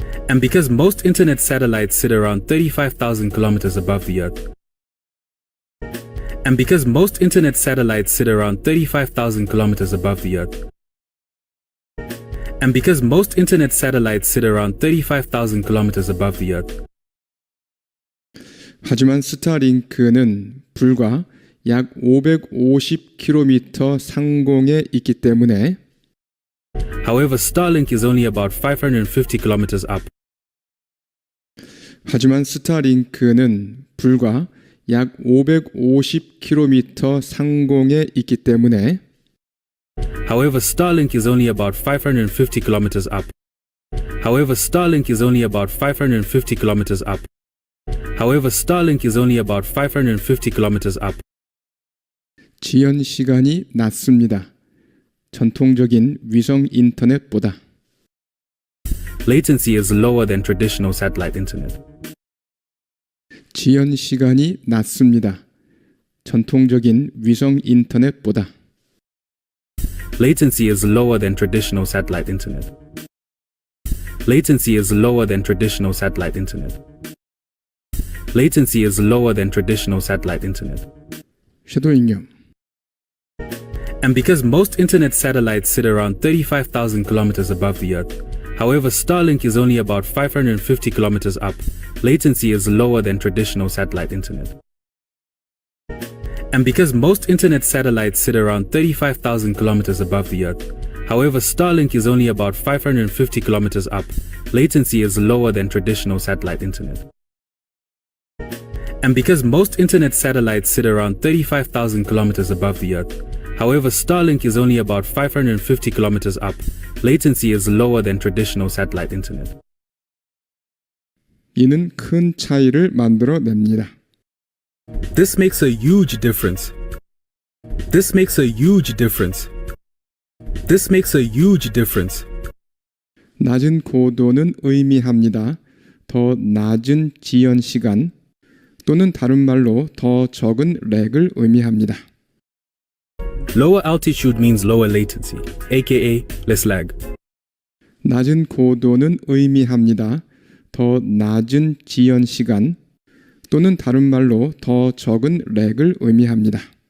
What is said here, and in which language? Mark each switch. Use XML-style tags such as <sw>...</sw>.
<en>and because most internet satellites sit around 35,000 kilometers above the Earth, and because most internet satellites sit around 35,000 kilometers above the Earth, and because most internet satellites sit around 35,000 kilometers above the Earth,</en> <ko>하지만 스타링크는 불과 약 550km 상공에 있기 때문에</ko> <en>however, Starlink is only about 550 kilometers up.</en> <ko>하지만 스타링크는 불과 약 550km 상공에 있기 때문에</ko> <en>However, Starlink is only about 550 kilometers up. However, Starlink is only about 550 kilometers up. However, Starlink is only about 550 kilometers up.</en> <ko>지연 시간이 낮습니다. 전통적인 위성 인터넷보다</ko> <en>Latency is lower than traditional satellite internet.</en> <ko>지연 시간이 낮습니다. 전통적인 위성 인터넷보다</ko> <en>Latency is lower than traditional satellite internet. Latency is lower than traditional satellite internet. Latency is lower than traditional satellite internet.</en> <ko>쉐도잉요.</ko> <en>And because most internet satellites sit around 35,000 kilometers above the Earth, however, Starlink is only about 550 kilometers up, latency is lower than traditional satellite internet. And because most internet satellites sit around 35,000 kilometers above the Earth, however, Starlink is only about 550 kilometers up, latency is lower than traditional satellite internet. And because most internet satellites sit around 35,000 kilometers above the Earth, however, Starlink is only about 550 kilometers up, latency is lower than traditional satellite internet.</en> <ko>이는 큰 차이를 만들어냅니다.</ko> <en>This makes a huge difference. This makes a huge difference. This makes a huge difference.</en> <ko>낮은 고도는 의미합니다. 더 낮은 지연 시간 또는 다른 말로 더 적은 렉을 의미합니다.</ko> <en>Lower altitude means lower latency, aka less lag.</en> <ko>낮은 고도는 의미합니다. 더 낮은 지연 시간 또는 다른 말로 더 적은 렉을 의미합니다.</ko>